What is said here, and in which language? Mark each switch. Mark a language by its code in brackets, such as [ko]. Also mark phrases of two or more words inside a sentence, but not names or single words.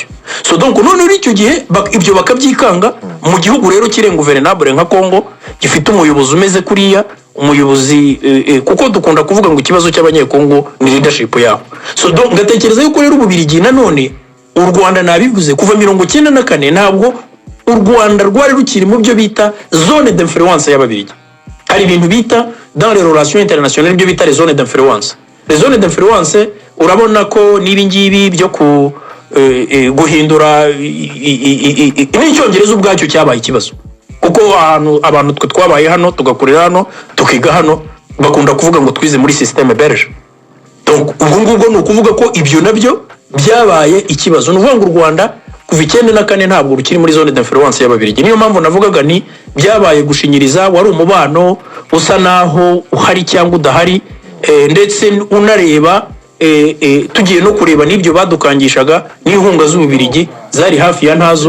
[fr] So donc [rw] none uri icyo gihe ibyo bakabyikanga mu gihugu rero kire guverinable nka Kongo gifite umuyobozi umeze kuriya, umuyobozi kuko dukunda kuvuga ngo ikibazo cy'abanyekongo ni leadership yaho. [fr] So donc [rw] ngatekereza yuko rero ububirigi nanone u Rwanda nabivuze kuva 1994 ntabwo u Rwanda rwari rukiri mu byo bita [fr] zone d'influence [rw] y'ababirigi. Hari ibintu bita [fr] dans les relations internationales [rw] byo bita [fr] les zones d'influence. Les zones d'influence [rw] urabona ko nibi ngibi byo ku guhindura n'icyongereza ubwacyo cyabaye ikibazo kuko abantu twe twabaye hano tugakurira hano tukiga hano bakunda kuvuga ngo twize muri [fr] système belge. [rw] Donc ubwo ngubwo ni ukuvuga ko ibyo nabyo byabaye ikibazo. Nuvuga ngo u Rwanda kuva 94 ntabwo rukiri muri [fr] zone d'influence [rw] y'ababirigi. Niyo mpamvu navugaga ni byabaye gushinyiriza, wari umubano usa naho uhari cyangwa udahari, ndetse unareba tugiye no kureba n'ibyo badukangishaga n'inkunga z'ububirigi zari hafi ya ntazo.